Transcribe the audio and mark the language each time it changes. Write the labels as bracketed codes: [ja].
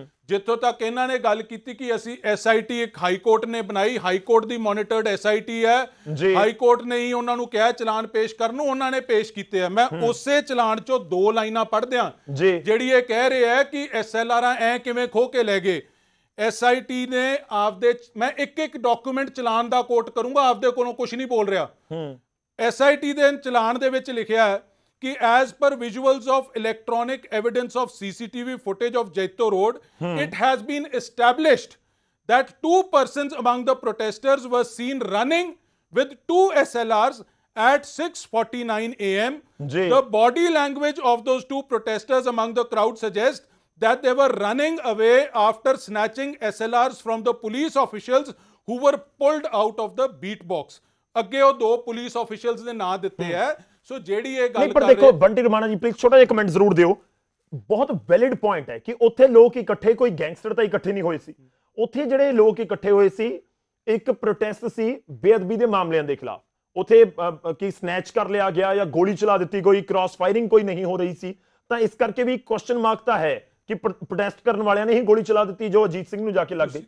[pa] ਜਿੱਥੋਂ ਤੱਕ ਇਹਨਾਂ ਨੇ ਗੱਲ ਕੀਤੀ ਕਿ ਅਸੀਂ SIT ਇੱਕ ਹਾਈ ਕੋਰਟ ਨੇ ਬਣਾਈ, ਹਾਈ ਕੋਰਟ ਦੀ ਮੋਨੀਟਰਡ SIT ਹੈ, ਹਾਈ ਕੋਰਟ ਨੇ ਹੀ ਉਹਨਾਂ ਨੂੰ ਕਿਹਾ ਚਲਾਨ ਪੇਸ਼ ਕਰਨ ਨੂੰ, ਉਹਨਾਂ ਨੇ ਪੇਸ਼ ਕੀਤੇ ਆ। ਮੈਂ ਉਸੇ ਚਲਾਨ ਚੋਂ 2 ਲਾਈਨਾਂ ਪੜ੍ਹਦਿਆਂ ਜਿਹੜੀ ਇਹ ਕਹਿ ਰਹੇ ਹੈ ਕਿ SLR ਐ ਕਿਵੇਂ ਖੋਹ ਕੇ ਲੈ ਗਏ। SIT ਨੇ ਆਪਦੇ, ਮੈਂ ਇੱਕ ਡਾਕੂਮੈਂਟ ਚਲਾਨ ਦਾ ਕੋਟ ਕਰੂੰਗਾ, ਆਪਦੇ ਕੋਲੋਂ ਕੁਝ ਨਹੀਂ ਬੋਲ ਰਿਹਾ। SIT ਦੇ ਚਲਾਨ ਦੇ ਵਿੱਚ ਲਿਖਿਆ ਹੈ कि [en] as per visuals of electronic evidence of CCTV footage of Jaito Road, it has been established that 2 persons among the protesters were seen running with 2 SLRs at 6:49 a.m. The body language of those 2 protesters among the crowd suggests that they were running away after snatching SLRs from the police officials who were pulled out of the beat box. [pa] ਅੱਗੇ ਉਹ 2 police officials ਦੇ ਨਾਂ ਦਿੱਤੇ ਹੈ। ਸੋ ਜਿਹੜੀ ਇਹ ਗੱਲ ਪਰ ਦੇਖੋ ਬੰਟੀ ਰਮਾਣਾ ਜੀ ਪਲੀਜ਼ ਛੋਟਾ ਜਿਹਾ ਕਮੈਂਟ ਜ਼ਰੂਰ ਦਿਓ। ਬਹੁਤ ਵੈਲਿਡ ਪੁਆਇੰਟ ਹੈ ਕਿ ਉੱਥੇ ਲੋਕ ਇਕੱਠੇ, ਕੋਈ ਗੈਂਗਸਟਰ ਤਾਂ ਇਕੱਠੇ ਨਹੀਂ ਹੋਏ ਸੀ। ਉੱਥੇ ਜਿਹੜੇ ਲੋਕ ਇਕੱਠੇ ਹੋਏ ਸੀ, ਇੱਕ ਪ੍ਰੋਟੈਸਟ ਸੀ ਬੇਅਦਬੀ ਦੇ ਮਾਮਲਿਆਂ ਦੇ ਖਿਲਾਫ। ਉੱਥੇ ਕੀ ਸਨੈਚ ਕਰ ਲਿਆ ਗਿਆ ਜਾਂ ਗੋਲੀ ਚਲਾ ਦਿੱਤੀ, ਕੋਈ ਕ੍ਰਾਸ ਫਾਇਰਿੰਗ ਕੋਈ ਨਹੀਂ ਹੋ ਰਹੀ ਸੀ, ਤਾਂ ਇਸ ਕਰਕੇ ਵੀ ਕੁਐਸਚਨ ਮਾਰਕ ਤਾਂ ਹੈ ਕਿ ਪ੍ਰੋਟੈਸਟ ਕਰਨ ਵਾਲਿਆਂ ਨੇ ਹੀ ਗੋਲੀ ਚਲਾ ਦਿੱਤੀ ਜੋ ਅਜੀਤ ਸਿੰਘ ਨੂੰ ਜਾ ਕੇ ਲੱਗ ਗਈ।